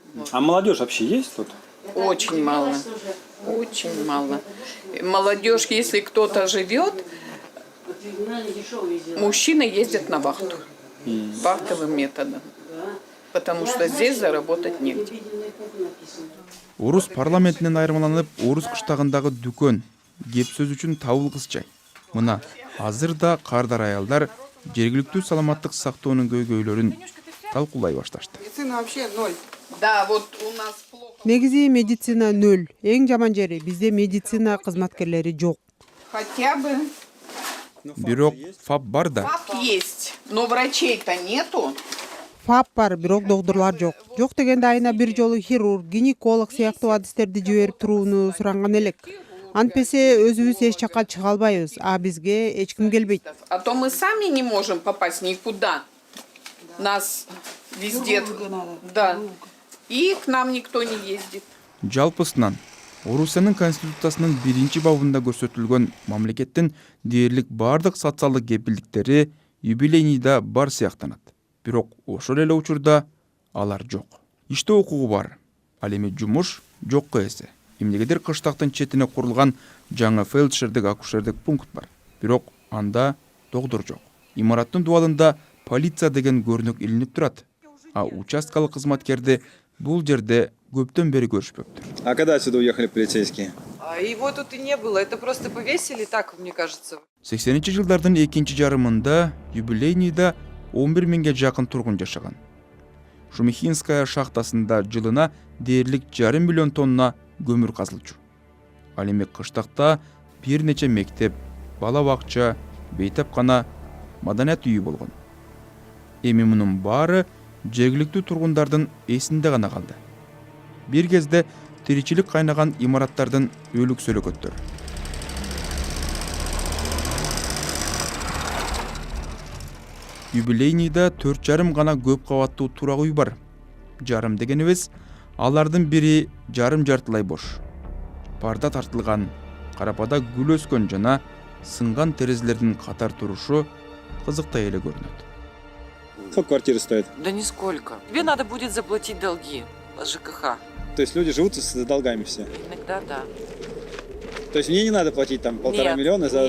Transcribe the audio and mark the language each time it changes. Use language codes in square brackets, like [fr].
[ru] А молодежь вообще есть тут? Очень мало. Очень мало. Молодежь, если кто-то живет, мужчины ездят на вахту. Вахтовым методом. Потому что здесь заработать негде. [ky] Орус парламентинен айырмаланып, Орус кыштагындагы дүкөн кеп сөз үчүн табыл кызчай. Мына азырда кардар аялдар жергиликтүү саламаттык сактоонун көйгөйлөрүн талкуулай башташты. [ru] Медицина вообще 0. Да, вот у нас плохо. [ky] Негизи медицина 0. Эң жаман жери бизде медицина кызматкерлери жок. [ru] Хотя бы [ky] Бирок ФАП бар да. [ru] ФАП есть, но врачей-то нету. [ky] ФАП бар, бирок доктурлар жок. Жок дегенде айына бир жолу хирург, гинеколог сыяктуу адистерди жиберип турууну суранган элек. Антпесе өзүбүз эч жакка чыга албайбыз, а бизге эч ким келбейт. [ru] А то мы сами не можем попасть никуда. Нас везде. Да. И к нам никто не ездит. [ky] Жалпысынан Орусиянын конституциясынын 1-бабында көрсөтүлгөн мамлекеттин дээрлик бардык социалдык кепилдиктери юбилейныйда бар сыяктанат. Бирок ошол эле учурда алар жок. Иштөө укугу бар. Ал эми жумуш жокко эсе. Эмнегедир кыштактын четине курулган жаңы фельдшердик акушердик пункт бар. Бирок анда доктор жок. Имараттын дубалында полиция деген көрүнүк илинип турат. А участкалык кызматкерди бул жерде көптөн бери көрүшпөптүр. [ru] А когда отсюда уехали полицейские? А его тут и не было. Это просто повесили так, мне кажется. [ky] 80-жылдардын экинчи жарымында юбилейныйда 11 000 жакын тургун жашаган. Шумихинская шахтасында жылына дээрлик 500 000 тонна көмүр казылчу. Ал эми кыштакта бир нече мектеп, бала бакча, бейтапкана, маданият үйү болгон. Эми мунун баары жергиликтүү тургундардын эсинде гана калды. Бир кезде тиричилик кайнаган имараттардын өлүк сөлөкөттөр. Юбилейныйда 4,5 гана көп кабаттуу турак үй бар. Жарым дегенибиз, алардын бири жарым-жартылай бош. Парда тартылган, карапада гүл өскөн жана сынган терезелердин катар турушу кызыктай эле көрүнөт. [ru] Сколько квартира стоит? Да нисколько. Тебе надо будет заплатить долги ЖКХ. То есть люди живут с долгами все? Иногда да. То есть мне не надо платить там 1,5 миллиона за